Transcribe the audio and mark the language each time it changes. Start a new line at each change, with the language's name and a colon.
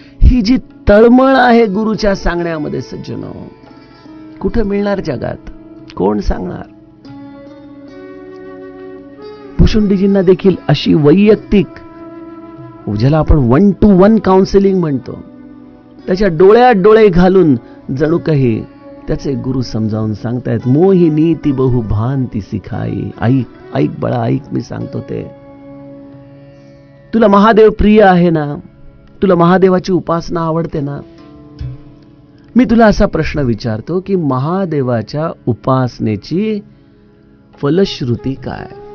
Marathi: ही जी तळमळ आहे गुरुच्या सांगण्यामध्ये सज्जनो, कुठं मिळणार जगात? कोण सांगणार? भुशुंडीजींना देखील अशी वैयक्तिक, ज्याला आपण 1-to-1 काउन्सिलिंग म्हणतो, त्याच्या डोळ्यात डोळे घालून जणू काही त्याचे गुरु समजावून सांगतायत.
Awadhi: मोही नीती बहु भांती सिखाई.
Marathi: ऐक ऐक बाळा, ऐक मी सांगतो ते. तुला महादेव प्रिय आहे ना? तुला महादेवाची उपासना आवडते ना? मी तुला असा प्रश्न विचारतो की महादेवाच्या उपासनेची फलश्रुती काय?